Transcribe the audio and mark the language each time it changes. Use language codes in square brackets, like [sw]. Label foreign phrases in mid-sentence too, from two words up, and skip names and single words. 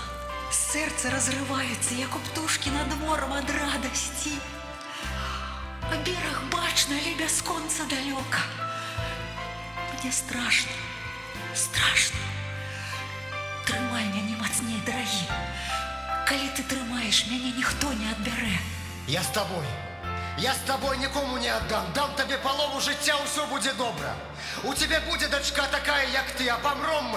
[be] Сэрца разрываецца, як у птушкі над морам ад радасці. А бераг бачна, але бясконца далёка. Мне страшна, страшна. Трымай мяне мацней, дарагі. Калі ты трымаеш, мяне ніхто не адбярэ. [ru] Я с тобой. Я с тобой никому не отдам. Дам тебе [uk] полову життя, [ru] все будет добро. У тебя будет дочка такая, як ты, а помрем мы.